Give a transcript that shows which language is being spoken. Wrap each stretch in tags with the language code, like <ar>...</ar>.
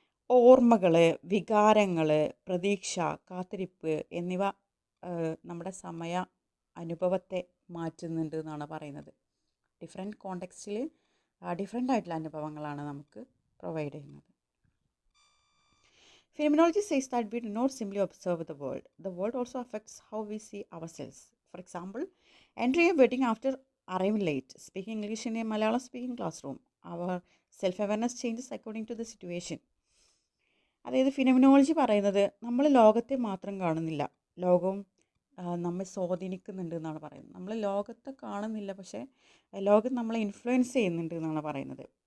<ml>ഓർമ്മകൾ, വികാരങ്ങൾ, പ്രതീക്ഷ, കാത്തിരിപ്പ് എന്നിവ നമ്മുടെ സമയ അനുഭവത്തെ മാറ്റുന്നുണ്ട് എന്നാണ് പറയുന്നത്. ഡിഫറെൻറ്റ് കോണ്ടെക്സ്റ്റിൽ ഡിഫറെൻ്റ് ആയിട്ടുള്ള അനുഭവങ്ങളാണ് നമുക്ക് പ്രൊവൈഡ് ചെയ്യുന്നത്.</ml> <en>Phenomenology says that we do not simply observe the world. The world also affects how we see ourselves. For example, entering a wedding after arriving late, speaking English in a Malayalam speaking classroom. Our self-awareness changes according to the situation.</en> <ml>അതായത് phenomenology പറയുന്നത് നമ്മൾ ലോകത്തെ മാത്രം കാണുന്നില്ല, ലോകവും നമ്മെ സ്വാധീനിക്കുന്നുണ്ട് എന്നാണ് പറയുന്നത്. നമ്മൾ ലോകത്തെ കാണുന്നില്ല, പക്ഷേ ലോകം നമ്മളെ ഇൻഫ്ലുവൻസ് ചെയ്യുന്നുണ്ട് എന്നാണ് പറയുന്നത്.</ml>